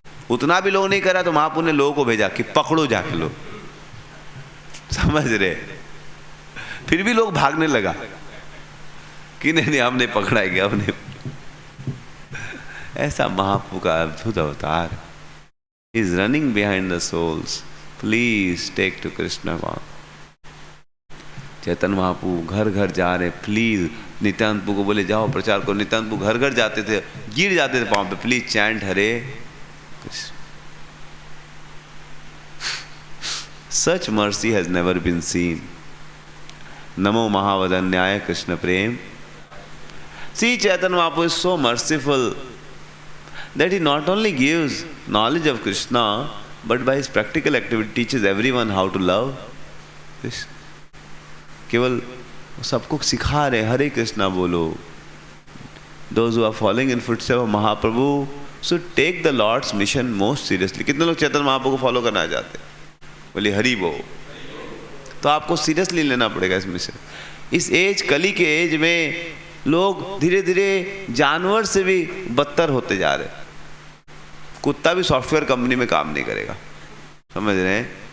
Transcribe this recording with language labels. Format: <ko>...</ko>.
<hi>उतना भी लोग नहीं करा तो महाप्रभु ने लोगों को भेजा कि पकड़ो जाके लोग, समझ रहे। फिर भी लोग भागने लगा कि नहीं हमने पकड़ाएंगे हमने। ऐसा महाप्रभु का अद्भुत अवतार</hi> <en>is running behind the souls. Please take to Krishna Bhav.</en> <hi>Chaitanya Mahaprabhu घर घर जा रहे, प्लीज नित्यानंद प्रभु को बोले जाओ प्रचार करो। नित्यानंद प्रभु घर घर जाते थे, गिर जाते थे पांव पे,</hi> <en>please chant</en> <hi>Hare Krishna.</hi> <en>Such mercy has never been seen.</en> <sa>NaMo महावदन्याय Krishna Prem.</sa> <en>See, Chaitanya Mahaprabhu is so merciful that he not only gives knowledge of Krishna, but by his practical activity teaches everyone how to love Krishna.</en> <hi>केवल सबको सिखा रहे हरे कृष्णा बोलो।</hi> <en>Those who are following in footsteps of Mahaprabhu should take the Lord's mission most seriously.</en> <hi>कितने लोग चैतन्य महाप्रभु को follow करना चाहते हैं, बोले हरि बोल, तो आपको सीरियसली लेना पड़ेगा इस मिशन। इस एज कली के एज में लोग धीरे धीरे जानवर से भी बदतर होते जा रहे। कुत्ता भी सॉफ्टवेयर कंपनी में काम नहीं करेगा, समझ रहे हैं।</hi>